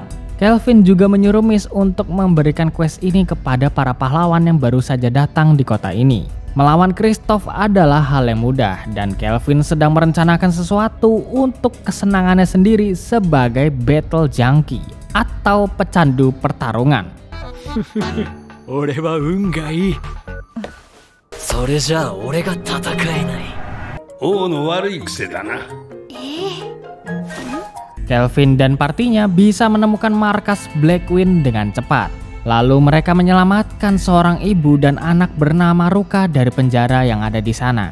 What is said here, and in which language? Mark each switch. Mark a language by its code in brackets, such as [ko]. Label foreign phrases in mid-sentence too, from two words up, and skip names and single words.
[id] Kelvin juga menyuruh Miss untuk memberikan quest ini kepada para pahlawan yang baru saja datang di kota ini. Melawan Kristoff adalah hal yang mudah dan Kelvin sedang merencanakan sesuatu untuk kesenangannya sendiri sebagai [en] battle junkie [id] atau pecandu pertarungan. [ja] 俺は運がいい。それじゃあ俺が戦えない。王の悪い癖だな。 [id] Kelvin dan partinya bisa menemukan markas Blackwing dengan cepat. Lalu mereka menyelamatkan seorang ibu dan anak bernama Ruka dari penjara yang ada di sana.